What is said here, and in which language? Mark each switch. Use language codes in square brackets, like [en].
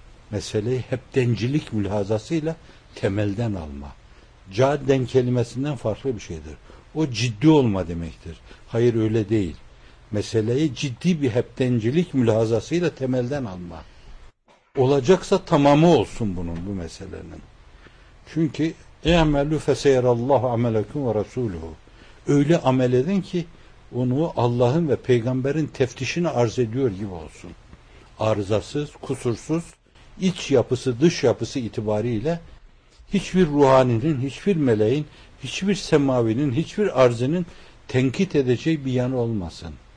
[tr] Meseleyi heptencilik mülhazasıyla temelden alma. Cadden kelimesinden farklı bir şeydir. O ciddi olma demektir. Hayır, öyle değil. Meseleyi ciddi bir heptencilik mülhazasıyla temelden alma. Olacaksa tamamı olsun bunun, bu meselenin. [ar] Çünkü اَعْمَلُوا فَسَيَرَ اللّٰهُ عَمَلَكُمْ وَرَسُولُهُ. [tr] Öyle amel edin ki onu Allah'ın ve peygamberin teftişini arz ediyor gibi olsun. Arızasız, kusursuz, iç yapısı, dış yapısı itibariyle hiçbir ruhaninin, hiçbir meleğin, hiçbir semavinin, hiçbir arzının tenkit edeceği bir yanı olmasın.